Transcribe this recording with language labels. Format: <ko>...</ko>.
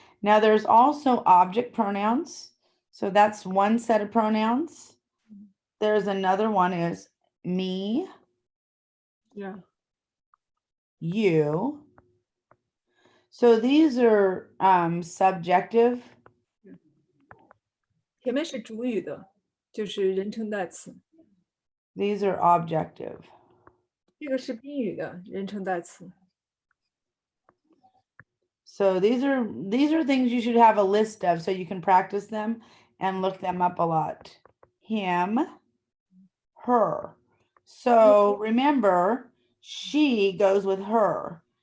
<en>Now there's also object pronouns. So that's one set of pronouns. There's another one is me, Yeah. you. So these are subjective.</en> <zh>前面是主语的，就是人称代词。</zh> <en>These are objective.</en> <zh>这个是宾语的人称代词。</zh> <en>So these are things you should have a list of so you can practice them and look them up a lot. Him, her. So remember, she goes with her.</en>